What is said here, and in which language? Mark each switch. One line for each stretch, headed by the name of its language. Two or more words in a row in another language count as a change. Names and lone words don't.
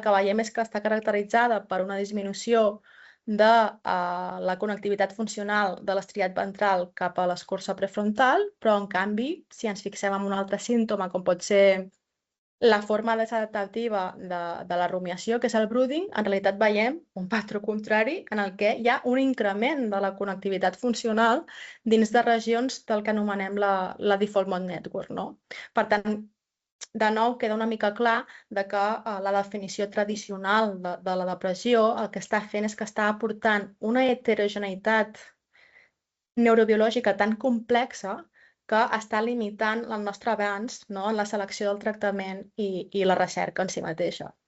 Catalan: que veiem és que està caracteritzada per una disminució de la connectivitat funcional de l'estriat ventral cap a l'escorça prefrontal, però en canvi, si ens fixem en un altre símptoma, com pot ser la forma desadaptativa de la rumiació, que és el brooding, en realitat veiem un patró contrari en el que hi ha un increment de la connectivitat funcional dins de regions del que anomenem la
English: default mode network,
Catalan: no? Per tant, de nou, queda una mica clar que la definició tradicional de la depressió el que està fent és que està aportant una heterogeneïtat neurobiològica tan complexa que està limitant el nostre avanç, no, en la selecció del tractament i la recerca en si mateixa.